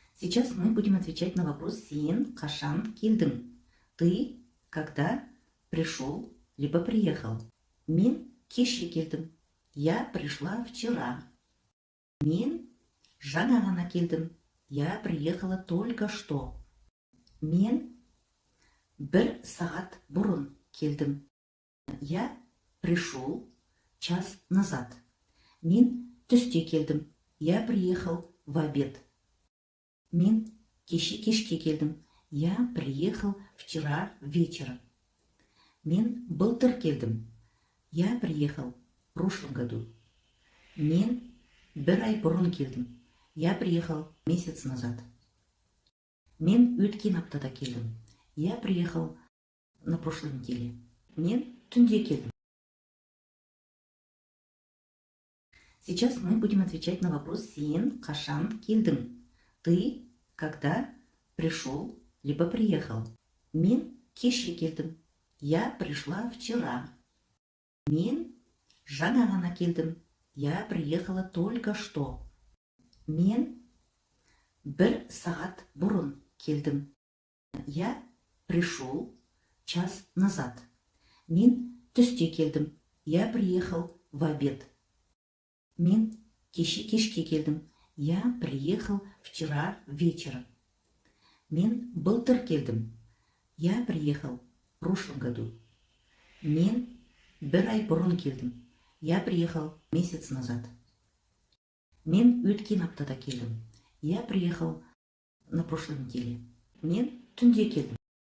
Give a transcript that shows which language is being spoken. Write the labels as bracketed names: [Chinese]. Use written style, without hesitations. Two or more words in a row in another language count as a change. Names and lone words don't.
[Russian] Сейчас мы будем отвечать на вопрос [Kazakh] сен кашан келдің. [Russian] Ты когда пришел либо приехал? [Kazakh] Мен кеше келдім. [Russian] Я пришла вчера. [Kazakh] Мен жаңа ғана келдім. [Russian] Я приехала только что. [Kazakh] Мен бір сағат бұрын келдім. [Russian] Я пришел час назад. [Kazakh] Мен түсте келдім. [Russian] Я приехал в обед. [Kazakh] Мен кешке келдім. [Russian] Я приехал вчера вечером. [Kazakh] Мен былтыр келдім. [Russian] Я приехал в прошлом году. [Kazakh] Мен бір ай бұрын келдім. [Russian] Я приехал месяц назад. [Kazakh] Мен өткен аптада келдім. [Russian] Я приехал на прошлой неделе. [Kazakh] Мен түнде келдім. [Russian] Сейчас мы будем отвечать на вопрос [Kazakh] сен кашан келдің. [Russian] Ты когда пришел либо приехал? [Kazakh] Мен кеше келдім. [Russian] Я пришла вчера. [Kazakh] Мен жаңа ғана келдім. [Russian] Я приехала только что. [Kazakh] Мен бір сағат бұрын келдім. [Russian] Я пришел час назад. [Kazakh] Мен түсте келдім. [Russian] Я приехал в обед. [Kazakh] Мен кешке келдім. [Russian] Я приехал вчера вечером. [Kazakh] Мен былтыр келдім. [Russian] Я приехал в прошлом году. [Kazakh] Мен бір ай бұрын келдім. [Russian] Я приехал месяц назад. [Kazakh] Мен өткен аптада келдім. [Russian] Я приехал на прошлой неделе. [Kazakh] Мен түнде келдім.